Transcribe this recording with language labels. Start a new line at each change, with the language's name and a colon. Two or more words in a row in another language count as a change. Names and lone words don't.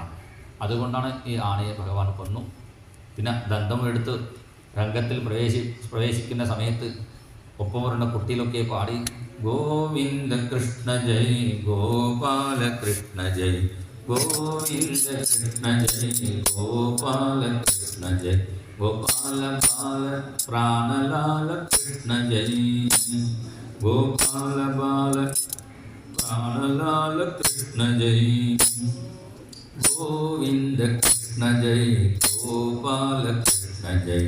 Malayalam: അതുകൊണ്ടാണ് ഈ ആനയെ ഭഗവാൻ കൊന്നു. പിന്നെ ദന്തം എടുത്ത് രംഗത്തിൽ പ്രവേശിക്കുന്ന സമയത്ത് ഒപ്പം വരുന്ന കുട്ടിയിലൊക്കെ പാടി,
Sanskrit: ഗോവിന്ദ കൃഷ്ണ ജയ് ഗോപാല കൃഷ്ണ ജയ്
Malayalam: ഗോവിന്ദ കൃഷ്ണ ജയ് ഗോപാല കൃഷ്ണ ജയ്
Sanskrit: गोपाल बाल प्राणलाल कृष्ण जय। गोपाल बाल प्राणलाल कृष्ण जय। गोविंद कृष्ण जय गोपाल कृष्ण जय।